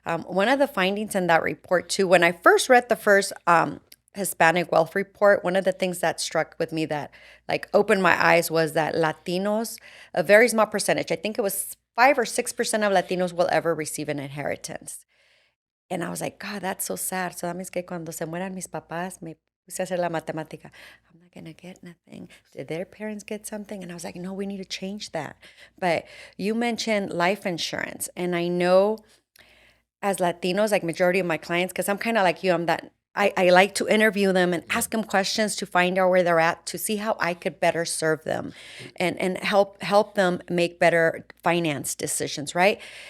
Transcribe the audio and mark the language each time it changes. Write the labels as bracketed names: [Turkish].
[English] One of the findings in that report too, when I first read the first Hispanic Wealth Report, one of the things that struck with me that like opened my eyes was that Latinos, a very small percentage, I think it was 5 or 6% of Latinos will ever receive an inheritance. And I was like, God, that's so sad. So that means [Spanish] que cuando se mueran mis papás, me puse a hacer la matemática. [English] I'm not going to get nothing. Did their parents get something? And I was like, no, we need to change that. But you mentioned life insurance. And I know as Latinos, like majority of my clients, because I'm kind of like you, I'm that I like to interview them and Yeah. ask them questions to find out where they're at, to see how I could better serve them and help them make better finance decisions, right?